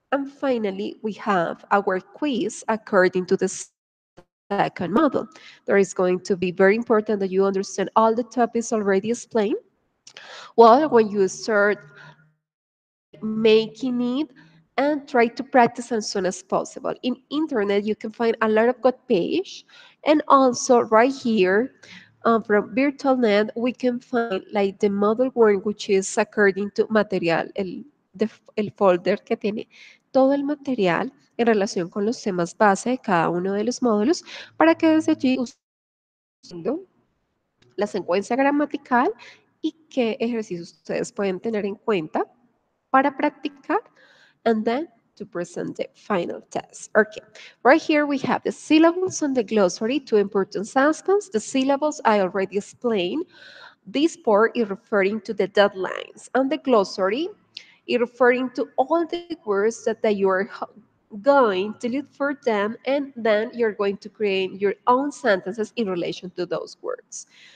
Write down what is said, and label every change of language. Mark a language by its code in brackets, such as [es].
[en] And finally, we have our quiz according to the second model. There is going to be very important that you understand all the topics already explained. Well, when you start like making it and try to practice as soon as possible. In internet, you can find a lot of good page, and also right here from VirtualNet, we can find like the model one, which is according to material, [es] el folder que tiene todo el material en relación con los temas base de cada uno de los módulos, para que desde allí ustedes puedan ir viendo la secuencia gramatical y qué ejercicios ustedes pueden tener en cuenta para practicar [en] and then to present the final test. Okay, right here we have the syllables and the glossary, two important aspects. The syllables I already explained. This part is referring to the deadlines, and the glossary is referring to all the words that you are going to look for them, and then you're going to create your own sentences in relation to those words.